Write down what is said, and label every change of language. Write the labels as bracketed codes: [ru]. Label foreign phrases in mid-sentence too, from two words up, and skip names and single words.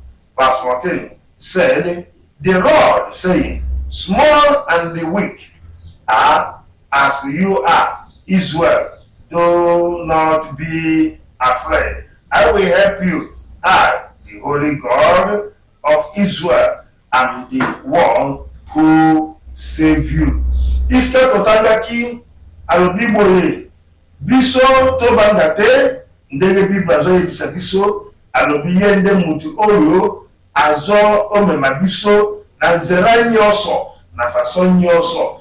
[en] Verse 14 said, the Lord saying, small and weak are as you are, Israel. Do not be afraid. I will help you. I, the Holy God of Israel, am the one who save you. [ln] Iske totangaki alobi boye biso tobanga te ndenge Bible azoyebisa biso alobi yende mutu oyo azo omema biso na nzela nyonso na façon nyonso.